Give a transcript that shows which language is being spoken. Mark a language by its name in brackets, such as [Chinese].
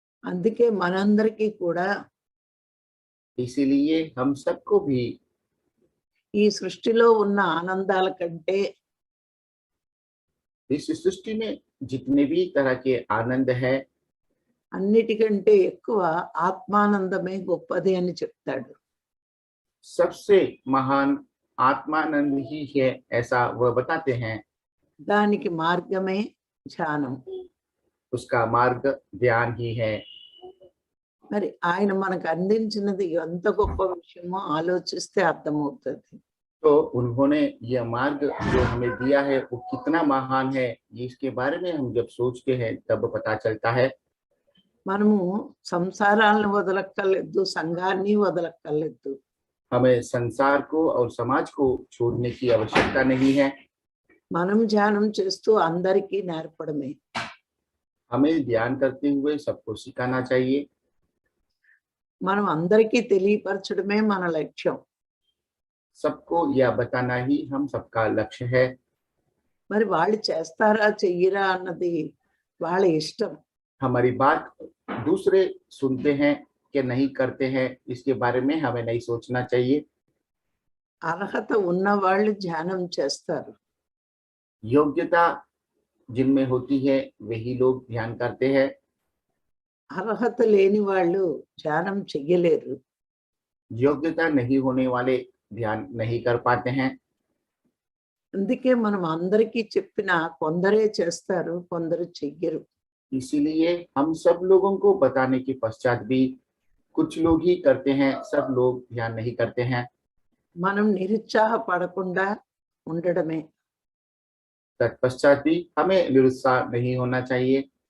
[Telugu] అందుకే మనందరికీ కూడా [Hindi] इसीलिए हम सबको भी [Telugu] ఈ సృష్టిలో ఉన్న ఆనందాల కంటే [Hindi] इस सृष्टि में जितने भी तरह के आनंद है [Telugu] అన్నిటికంటే ఎక్కువ ఆత్మానందమే గొప్పది అని చెప్తాడు. [Hindi] सबसे महान आत्मानंद ही है ऐसा वह बताते हैं। [Telugu] దానికి మార్గమే ధ్యానం. [Hindi] उसका मार्ग ध्यान ही है। [Telugu] మరి ఆయన మనకు అందించినది ఎంత గొప్ప విషయమో ఆలోచిస్తే అర్థమవుతుంది. [Hindi] तो उन्होंने यह मार्ग जो हमें दिया है वो कितना महान है, इसके बारे में हम जब सोचते हैं तब पता चलता है। [Telugu] మనము సంసారాలను వదలక్కర్లేదు, సంఘాన్ని వదలక్కర్లేదు. [Hindi] हमें संसार को और समाज को छोड़ने की आवश्यकता नहीं है। [Telugu] మనం ధ్యానం చేస్తూ అందరికీ నేర్పడమే. [Hindi] हमें ध्यान करते हुए सबको सिखाना चाहिए। [Telugu] మనం అందరికీ తెలియపరచడమే మన లక్ష్యం. [Hindi] सबको यह बताना ही हम सबका लक्ष्य है। [Telugu] మరి వాళ్ళు చేస్తారా చెయ్యరా అన్నది వాళ్ళ ఇష్టం. [Hindi] हमारी बात दूसरे सुनते हैं कि नहीं करते हैं, इसके बारे में हमें नहीं सोचना चाहिए। [Telugu] అర్హత ఉన్న వాళ్ళు ధ్యానం చేస్తారు. [Hindi] योग्यता जिनमें होती है वही लोग ध्यान करते हैं। [Telugu] అర్హత లేని వాళ్ళు ధ్యానం చెయ్యలేరు. [Hindi] योग्यता नहीं होने वाले ध्यान नहीं कर पाते हैं। [Telugu] అందుకే మనం అందరికీ చెప్పినా కొందరే చేస్తారు, కొందరు చెయ్యరు. [Hindi] इसीलिए हम सब लोगों को बताने के पश्चात भी कुछ लोग ही करते हैं, सब लोग ध्यान नहीं करते हैं। [Telugu] మనం నిరుత్సాహపడకుండా ఉండడమే. [Hindi] तत्पश्चात भी हमें निरुत्साह नहीं होना चाहिए,